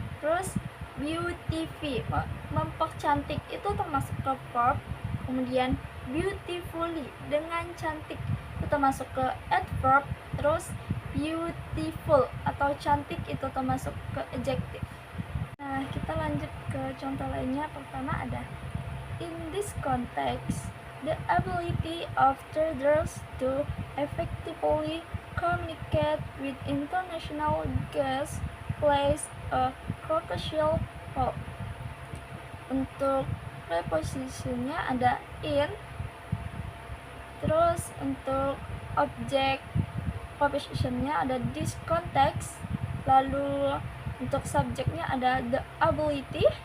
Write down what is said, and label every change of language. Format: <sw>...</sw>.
<id>Terus beautiful, mempercantik, itu termasuk ke verb. Kemudian beautifully, dengan cantik, itu termasuk ke adverb. Terus beautiful atau cantik itu termasuk ke adjective. Nah, kita lanjut ke contoh lainnya. Pertama ada</id> <en>in this context, the ability of traders to effectively communicate with international guests plays a crucial role.</en> <id>Untuk prepositionnya ada in. Terus untuk objek prepositionnya ada</id> <en>this context.</en> <id>Lalu untuk subjeknya ada</id> <en>the ability.</en>